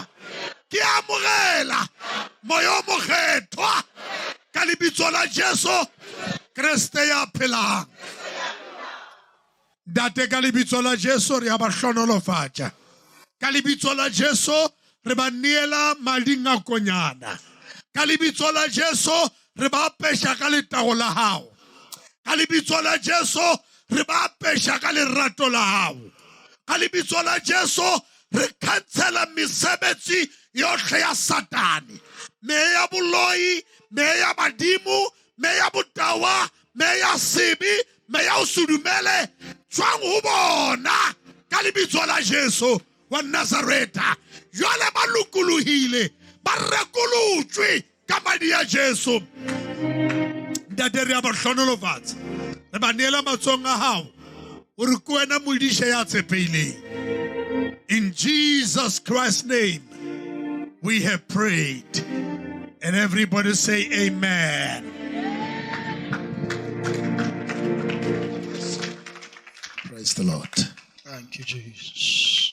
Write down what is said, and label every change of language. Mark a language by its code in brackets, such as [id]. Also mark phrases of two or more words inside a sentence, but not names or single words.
[st] Ke amogela moya mokgethwa ka lebitso la Jesu Kriste ya phelang. Ntate, ka lebitso la Jesu re a ba hlonolofatša, ka lebitso la Jesu re ba neela mading a konyana, ka lebitso la Jesu re ba apeša ka letago la hao, ka lebitso la Jesu re ba apeša ka lerato la hao, ka lebitso la Jesu re khansela mesebetsi yohle ya Satane, me ya boloi, me ya badimo, me ya botawa, me ya sebi, me ya usudumele, tswang ho bona ka lebitso la Jesu wa Nazareta. Jwale ba lokolohile, ba rekolotswe ka madi a Jesu. Ntate, re a ba hlonolofatsa, re ba neela matsohong a hao gore ke wena modishe ya tshepeileng. [en] In Jesus Christ's name we have prayed, and everybody say amen. Praise the Lord. Thank you, Jesus.